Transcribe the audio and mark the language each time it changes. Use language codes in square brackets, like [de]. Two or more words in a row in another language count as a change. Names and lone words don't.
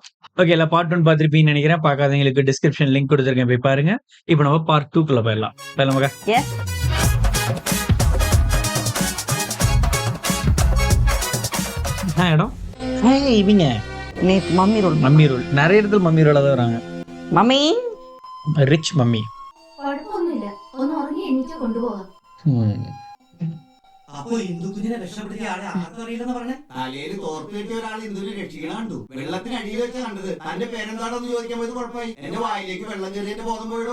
[ta] ஓகே, எல்லாம் பார்ட் 1 பார்த்திருப்பீங்கன்னு நினைக்கிறேன். பார்க்காதவங்களுக்கு [en] description link [ta] கொடுத்துருக்கேன், போய் பாருங்க. இப்போ நம்ம பார்ட் 2க்குள்ள போயிடலாம். போயிடலாமாக்கா? எஸ். என்ன இடம்? இவங்க நேத்து மம்மி ரோல். மம்மி ரோல். நிறைய இடத்துல மம்மி ரோல தான் வராங்க. [ml] മമ്മി [en] rich mummy. [ml] കുഴപ്പമൊന്നുമില്ല, ഒന്ന് ഉറങ്ങി എണീറ്റ് കൊണ്ടുപോകാം. അപ്പൊ ഇന്ദുക്കുഞ്ഞിനെ രക്ഷപ്പെടുത്തിയ ആളെ ആർക്കറിയില്ലെന്ന് പറഞ്ഞേ? തലയിൽ തോർത്ത് കെട്ടിയ ഒരാൾ ഇന്ദുവിനെ രക്ഷിക്കണ കണ്ടു. വെള്ളത്തിന് അടിയിൽ വെച്ച കണ്ടത്. തന്റെ പേരെന്താണെന്ന് ചോദിക്കാൻ പോയത് കുഴപ്പമായി. എന്റെ വായിലേക്ക് വെള്ളം കയറി എന്റെ ബോധം പോയിടോ.